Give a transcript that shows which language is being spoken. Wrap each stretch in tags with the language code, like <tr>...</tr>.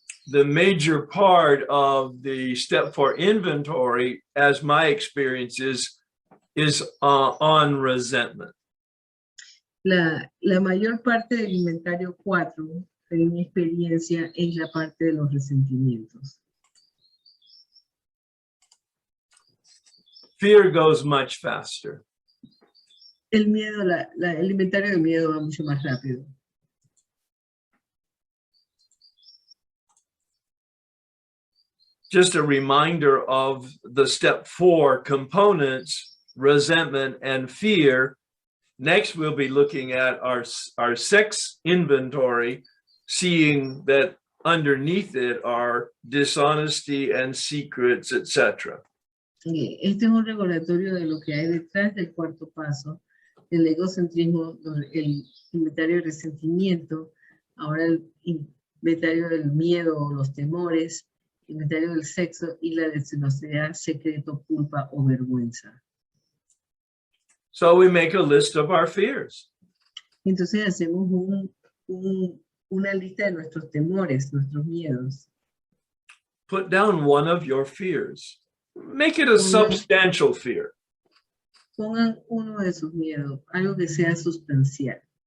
<en>The major part of the step 4 inventory, as my experience is on resentment.</en> <es>La mayor parte del inventario 4, en mi experiencia, es la parte de los resentimientos.</es> <en>Fear goes much faster.</en> <es>El miedo, el inventario de miedo va mucho más rápido.</es> <en>Just a reminder of the step 4 components, resentment and fear. Next, we'll be looking at our sex inventory, seeing that underneath it are dishonesty and secrets, etc.</en> <es>Este es un recordatorio de lo que hay detrás del cuarto paso, el egocentrismo, el inventario de resentimiento, ahora el inventario del miedo o los temores, el inventario del sexo y la deshonestidad, secreto, culpa o vergüenza.</es> <en>So we make a list of our fears.</en> <es>Entonces hacemos una lista de nuestros temores, nuestros miedos.</es> <en>Put down one of your fears. Make it a substantial fear.</en> <es>Pongan uno de sus miedos, algo que sea sustancial.</es>